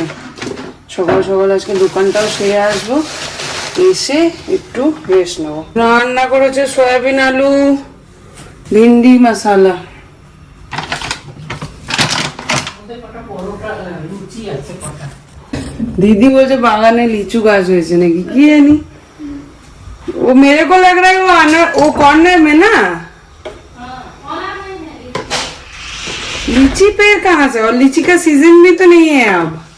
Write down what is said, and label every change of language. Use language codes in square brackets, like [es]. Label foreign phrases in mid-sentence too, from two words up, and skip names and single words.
[bn] সকাল সকাল আজকে দোকানটাও সেরে আসবো, এসে একটু রেস্ট নেবো। রান্না করেছে সয়াবিন আলু ভিন্ডি মশালা। দিদি বলতে বাগানে লিচু গাছ হয়েছে নাকি কি জানি। [hi] वो मेरे को लग रहा है वो आना वो कॉर्नर में ना लीची पेड़ कहाँ से, और लीची का सीजन भी तो नहीं है अब।